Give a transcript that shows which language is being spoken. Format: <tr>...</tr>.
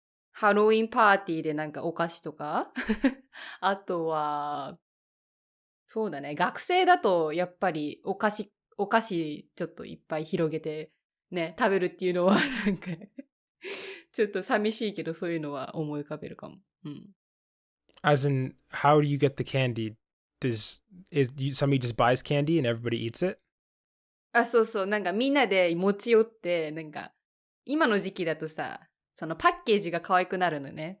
<ja>ハロウィンパーティーでなんかお菓子とかあとは、そうだね。学生だとやっぱりお菓子ちょっといっぱい広げてね、食べるっていうのはなんかちょっと寂しいけどそういうのは思い浮かべるかも。うん。</ja> <en>As in, how do you get the candy? Somebody just buys candy and everybody eats it?</en> <ja>そうそう。なんかみんなで持ち寄って、なんか今の時期だとさ、そのパッケージが可愛くなるのね。</ja>